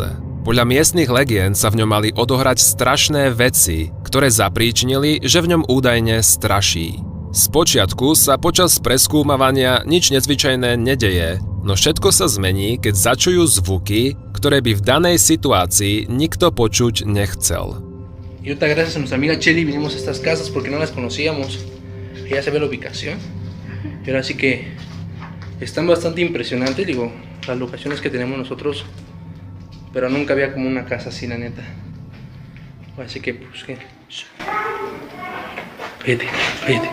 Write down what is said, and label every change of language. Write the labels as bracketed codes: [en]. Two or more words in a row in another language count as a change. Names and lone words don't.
[sk] Podľa miestnych legend sa v ňom mali odohrať strašné veci, ktoré zapríčinili, že v ňom údajne straší. Spočiatku sa počas preskúmavania nič nezvyčajné nedeje, no všetko sa zmení, keď začujú zvuky, ktoré by v danej situácii nikto počuť nechcel. [es] Y ahorita gracias a nuestra amiga Cheli vinimos a estas casas porque no las conocíamos. Ella sabe la ubicación. Y ahora sí que están bastante impresionantes, digo, las locaciones que tenemos nosotros. Pero nunca había como una casa así, la neta. Así que, pues, que... Vete, vete.